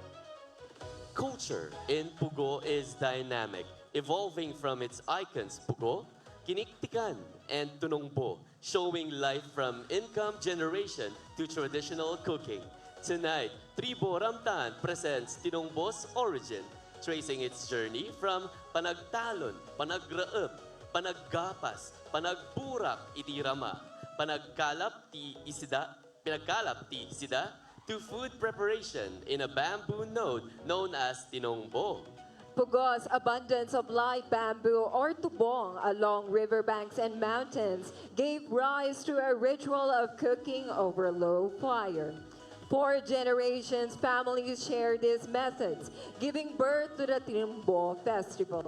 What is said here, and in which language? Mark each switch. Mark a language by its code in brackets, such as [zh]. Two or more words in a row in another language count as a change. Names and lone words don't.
[en] Culture in Pugo is dynamic, evolving from its icons Pugo, Kiniktikan, and Tunongbo, showing life from income generation to traditional cooking. Tonight, Tribo Ramtan presents Tinongbo's origin, tracing its journey from [ilo] panagtalon, panagraep, panaggapas, panagburak itirama, pinagkalap ti isida, [en] to food preparation in a bamboo node known as Tinongbo. Pugo's abundance of live bamboo or tubong along riverbanks and mountains gave rise to a ritual of cooking over low fire. 4 generations, families share these methods, giving birth to the Tinongbo Festival.